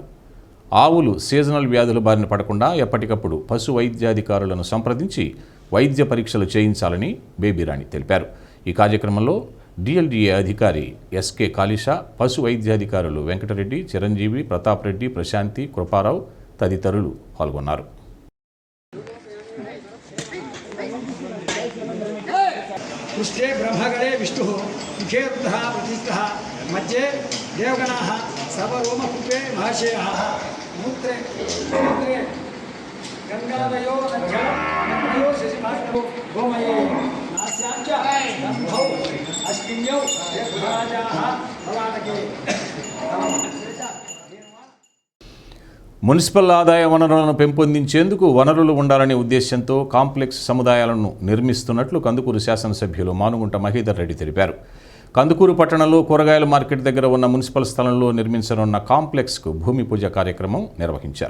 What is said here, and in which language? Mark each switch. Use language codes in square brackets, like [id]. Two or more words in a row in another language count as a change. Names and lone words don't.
[te] ఆవులు సీజనల్ వ్యాధుల బారిన పడకుండా ఎప్పటికప్పుడు పశు వైద్యాధికారులను సంప్రదించి వైద్య పరీక్షలు చేయించాలని బేబీరాణి తెలిపారు. ఈ కార్యక్రమంలో డిఎల్డిఏ అధికారి ఎస్కే కాళీషా, పశు వైద్యాధికారులు వెంకటరెడ్డి, చిరంజీవి, ప్రతాప్ రెడ్డి, ప్రశాంతి, కృపారావు తదితరులు పాల్గొన్నారు. [sa] पृष्ठे ब्रह्मगणे विष्णुः मुखे रुद्रः प्रतिष्ठः मध्ये देवगणाः सर्वरोमकूपे महाशयाः मूत्रे गङ्गादयो नद्यो शशिभाष्णो गोमये नास्याञ्च दम्भौ अश्विन्यौ राजाः भवानके [te] మున్సిపల్ ఆదాయ వనరులను పెంపొందించేందుకు వనరులు ఉండాలనే ఉద్దేశంతో కాంప్లెక్స్ సముదాయాలను నిర్మిస్తున్నట్లు కందుకూరు శాసనసభ్యులు మానుగుంట మహేదర్ రెడ్డి తెలిపారు. కందుకూరు పట్టణంలో కూరగాయల మార్కెట్ దగ్గర ఉన్న మున్సిపల్ స్థలంలో నిర్మించనున్న కాంప్లెక్స్కు భూమి పూజ కార్యక్రమం నిర్వహించారు.